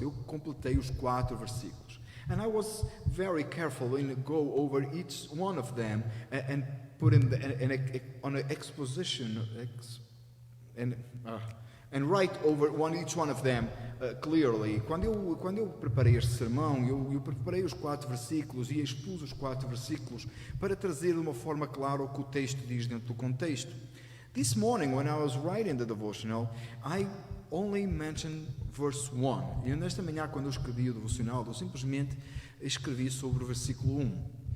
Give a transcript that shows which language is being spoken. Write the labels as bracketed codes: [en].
[pt] Eu completei os 4 versículos. [en] And I was very careful in go over each one of them and put on an exposition and write over each one of them clearly. [pt] Quando eu preparei este sermão, eu preparei os 4 versículos e expus os 4 versículos para trazer de uma forma clara o que o texto diz dentro do contexto. [en] This morning, when I was writing the devotional, I only mentioned verse 1. [pt] E nesta manhã, quando eu escrevi o devocional, eu simplesmente escrevi sobre o versículo 1.